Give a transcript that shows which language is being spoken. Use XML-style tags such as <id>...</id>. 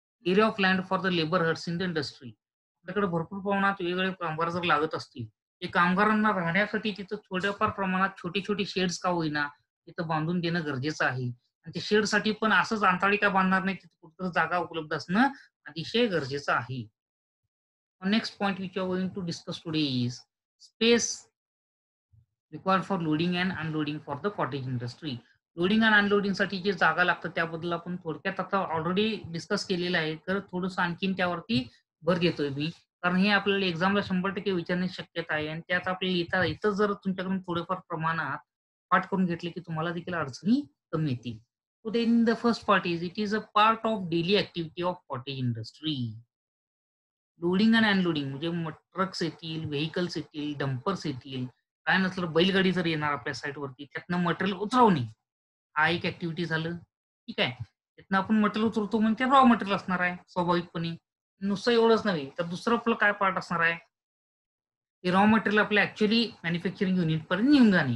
<en>Area of land for the labour huts in the industry.</en> <mr>आपल्याकडे भरपूर प्रमाणात वेगवेगळे कामगार जर लागत असतील, ते कामगारांना राहण्यासाठी तिथं थोड्याफार प्रमाणात छोटी-छोटी शेड्स का होईना, तिथं बांधून देणं गरजेचं आहे. आणि ते शेडसाठी पण असंच अंताळी बांधणार नाही, तिथे कुठेतरी जागा उपलब्ध असणं अतिशय गरजेचं आहे.</mr> <en>Next point which we are going to discuss today is space required for loading and unloading for the cottage industry.</en> <mr>Loading आणि अनलोडिंग साठी जे जागा लागतं त्याबद्दल आपण थोडक्यात आता ऑलरेडी डिस्कस केलेलं आहे. तर थोडंसं आणखीन त्यावरती भर देतोय मी. कारण हे आपल्याला एक्झामला 100% विचारण्याची शक्यता आहे आणि त्यात आपल्याला इथं जर तुमच्याकडून थोडेफार प्रमाणात पाठ करून घेतले, की तुम्हाला देखील अडचणी कमी येतील.</mr> <en>So then the first part is it is a part of daily activity of cottage industry.</en> <mr>Loading आणि अनलोडिंग म्हणजे ट्रक्स येतील, व्हेइकल्स येतील, डंपर्स येतील, काय नसलं बैलगाडी जर येणार आपल्या साईटवरती, त्यातनं मटेरियल उतरवणे, हा एक ॲक्टिव्हिटी झालं. ठीक आहे. त्यातनं आपण मटेरियल उतरवतो म्हणजे ते रॉ मटेरियल असणार आहे स्वाभाविकपणे. नुसतं एवढंच नव्हे, तर दुसरं आपलं काय पार्ट असणार आहे, ते रॉ मटेरियल आपल्या ॲक्चुअली मॅन्युफॅक्चरिंग युनिटपर्यंत येऊन जाणे.</mr>